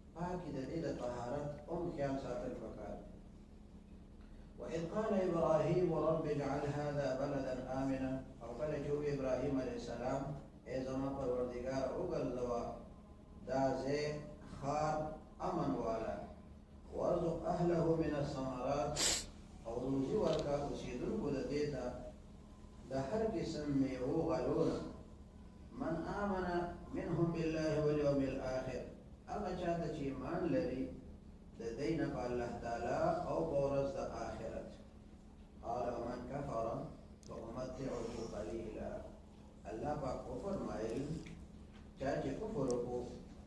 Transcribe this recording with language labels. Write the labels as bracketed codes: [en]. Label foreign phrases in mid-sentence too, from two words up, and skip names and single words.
[ps] کې د دې د طهارت هم خیال ساتل پکار دی. [ar] وإذ قال إبراهيم رب اجعل هذا بلدا آمنا [ps] او کله چې ابراهیم علیه السلام ای زما پروردګار وګرځوه دا ځای ښار امن والا [ar] وارزق اهله من الثمرات [ps] او روزي ورکا اوسېدونکو د دې ته د هر قسم میوو غلونه [ar] من آمن منهم بالله واليوم الآخر [ps] هغه چاته چې ایمان لري د دین په الله تعالی او په ورځ د آخرت. [ar] قال ومن كفر فأمتعه قليلا [ps] الله پاک فرمایل چا چې کفر وکړو